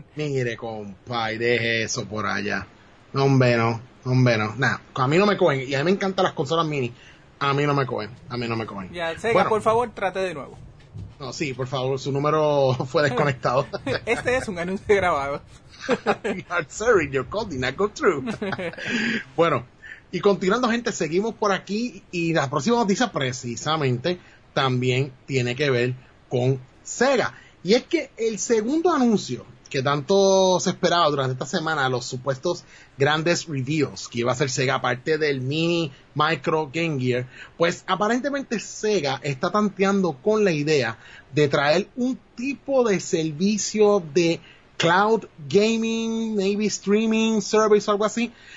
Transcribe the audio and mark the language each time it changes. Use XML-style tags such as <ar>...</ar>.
<es>Mire, compadre, deje eso por allá. Hombre, no. Nada, a mí no me cogen. Y a mí me encantan las consolas mini. A mí no me cogen. Ya, Sega, bueno, por favor, trate de nuevo. No, sí, por favor, su número fue desconectado. Este es un anuncio grabado.</es> <en>Sorry, your call did not go through.</en> <es>Bueno, y continuando, gente, seguimos por aquí. Y la próxima noticia, precisamente, también tiene que ver con Sega. Y es que el segundo anuncio que tanto se esperaba durante esta semana, los supuestos grandes reveals que iba a hacer Sega, aparte del Mini, Micro, Game Gear, pues aparentemente Sega está tanteando con la idea de traer un tipo de servicio de cloud gaming,</es> <en>maybe streaming service</en> <es>o algo así.</es>